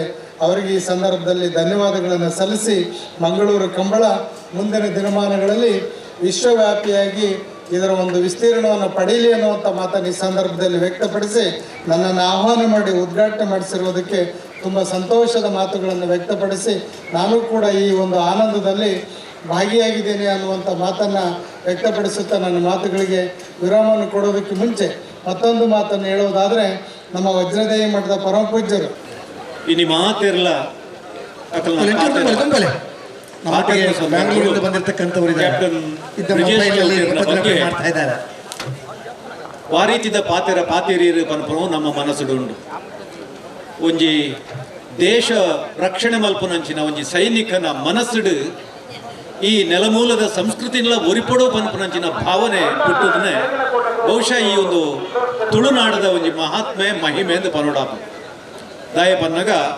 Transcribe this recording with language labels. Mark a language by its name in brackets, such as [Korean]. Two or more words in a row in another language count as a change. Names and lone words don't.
[Kannada] ಅವರಿಗೆ ಈ ಸಂದರ್ಭದಲ್ಲಿ ಧನ್ಯವಾದಗಳನ್ನು ಸಲ್ಲಿಸಿ ಮಂಗಳೂರು ಕಂಬಳ ಮುಂದಿನ ದಿನಮಾನಗಳಲ್ಲಿ ವಿಶ್ವವ್ಯಾಪಿಯಾಗಿ ಇದರ ಒಂದು ವಿಸ್ತೀರ್ಣವನ್ನು ಪಡೀಲಿ ಅನ್ನುವಂಥ ಮಾತನ್ನು ಈ ಸಂದರ್ಭದಲ್ಲಿ ವ್ಯಕ್ತಪಡಿಸಿ ನನ್ನನ್ನು ಆಹ್ವಾನ ಮಾಡಿ ಉದ್ಘಾಟನೆ ಮಾಡಿಸಿರುವುದಕ್ಕೆ ತುಂಬ ಸಂತೋಷದ ಮಾತುಗಳನ್ನು ವ್ಯಕ್ತಪಡಿಸಿ ನಾನು ಕೂಡ ಈ ಒಂದು ಆನಂದದಲ್ಲಿ ಭಾಗಿಯಾಗಿದ್ದೇನೆ ಅನ್ನುವಂಥ ಮಾತನ್ನು ವ್ಯಕ್ತಪಡಿಸುತ್ತಾ ನನ್ನ ಮಾತುಗಳಿಗೆ ವಿರಾಮವನ್ನು ಕೊಡೋದಕ್ಕೆ ಮುಂಚೆ ಮತ್ತೊಂದು ಮಾತನ್ನು ಹೇಳುವುದಾದರೆ, ನಮ್ಮ ವಜ್ರದೇವಿ ಮಠದ ಪರಮ ಪೂಜ್ಯರು [Tulu] ಇನಿ ಮಾತಿರಲ್ಲ [Kannada] ಬೆಂಗಳೂರಿಂದ ಬಂದಿರತಕ್ಕಂಥವರು ಮಾಡ್ತಾ ಇದ್ದಾರೆ. [Tulu] ವಾರೀತಿದ ಪಾತಿರೀರು ಪನ್ಪನು ನಮ್ಮ ಮನಸ್ಸುಡುಂಡು ಒಂಜಿ ದೇಶ ರಕ್ಷಣೆ ಮಲ್ಪನಂಚಿನ ಒಂಜಿ ಸೈನಿಕನ ಮನಸ್ಸುಡು ಈ ನೆಲಮೂಲದ ಸಂಸ್ಕೃತಿನ ಒರಿಪಡೋ ಪನ್ಪನಂಚಿನ ಭಾವನೆ ಹುಟ್ಟುದನ್ನೇ ಬಹುಶಃ ಈ ಒಂದು ತುಳುನಾಡದ ಒಂಜಿ ಮಹಾತ್ಮೆ ಮಹಿಮೆ ಎಂದು ಪನೋಡಾಪ ದಾಯ ಪನ್ನಗ